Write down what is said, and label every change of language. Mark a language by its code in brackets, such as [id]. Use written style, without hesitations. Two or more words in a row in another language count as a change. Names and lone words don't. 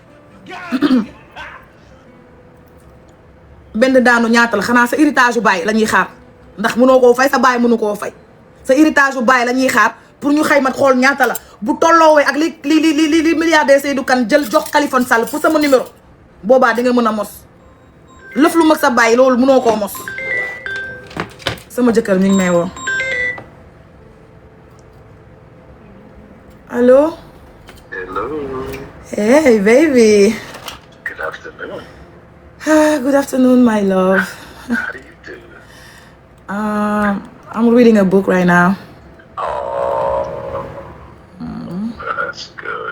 [wo] benn daanu ñaata la xanaa sa héritage yu bàyyi la ñuy xaar ndax mënoo koo fay sa bàyyi mënu koo fay sa héritage yu bàyyi la ñuy xaar pour ñu xaymat xool ñaata la bu tolloowee ak li milliardaire Seydou Kane jël jox Khalifa Sall pour sama numéro boobaa di nga mën a mos lëf lu mag sa bàyyi loolu mënoo koo mos sama jëkkër ñu ngi may woo allo. [en] Hello. Hey baby. Good afternoon. Good afternoon my love. How do you do? I'm reading a book right now. Oh, that's good.